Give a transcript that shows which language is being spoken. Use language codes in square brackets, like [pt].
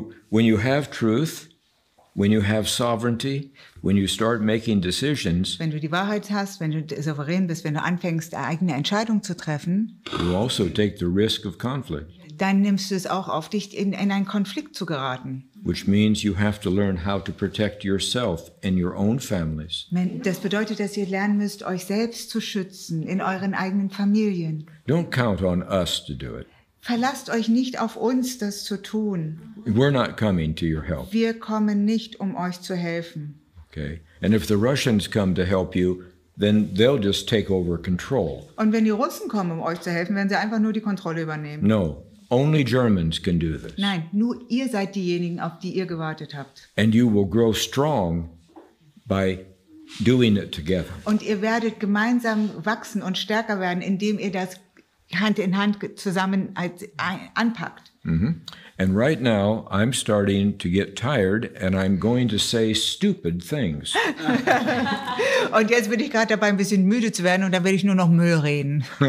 [en] When you have truth, when you have sovereignty, when you start making decisions, [de] wenn du die Wahrheit hast, wenn du souverän bist, wenn du anfängst, eigene Entscheidungen zu treffen, [en] you also take the risk of conflict. [de] Dann nimmst du es auch auf dich, in einen Konflikt zu geraten. [en] Which means you have to learn how to protect yourself and your own families. [de] Das bedeutet, dass ihr lernen müsst, euch selbst zu schützen in euren eigenen Familien. [en] Don't count on us to do it. [de] Verlasst euch nicht auf uns, das zu tun. [en] We're not coming to your help. [de] Wir kommen nicht, um euch zu helfen. [en] Okay? And if the Russians come to help you, then they'll just take over control. [de] Und wenn die Russen kommen, um euch zu helfen, werden sie einfach nur die Kontrolle übernehmen. [en] No, only Germans can do this. [de] Nein, nur ihr seid diejenigen, auf die ihr gewartet habt. [en] And you will grow strong by doing it together. [de] Und ihr werdet gemeinsam wachsen und stärker werden, indem ihr das Hand in Hand zusammen anpackt. [en] And right now, I'm starting to get tired and I'm going to say stupid things. [de] Und jetzt bin ich gerade dabei, ein bisschen müde zu werden und dann werde ich nur noch Müll reden.